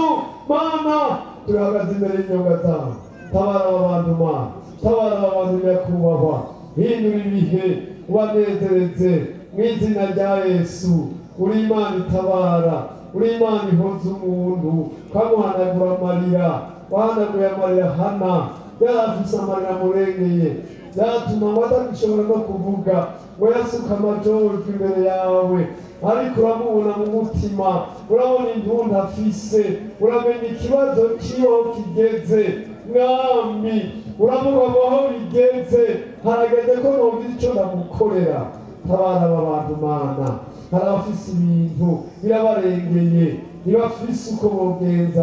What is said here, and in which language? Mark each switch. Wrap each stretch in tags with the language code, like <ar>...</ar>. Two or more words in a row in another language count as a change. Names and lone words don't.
<rn>Mana turahagaze imbere y'inyonga zawe, tabara aba bantu Mana, tabara aba bantu nyakubahwa, hindura ibihe ubanezereze mw'izina rya Yesu. Uri Imana itabara, uri Imana ihoza umuntu, kamuhanagura amarira, wahanaguye amarira Hana, yarafise amarira amurengeye, byatuma ngo atagishobora no kuvuga, ngo yasuka amajorwa imbere yawe, ariko uramubona mu mutima, urabona intuntu afise, uramenya ikibazo kibaho kigeze. Mwami uramubaho aho bigeze, harageze ko nogira ico ndamukorera. Tabara aba bantu Mana, hari abafise ibintu birabarengeye, ntibafise uko bogenza.</rn>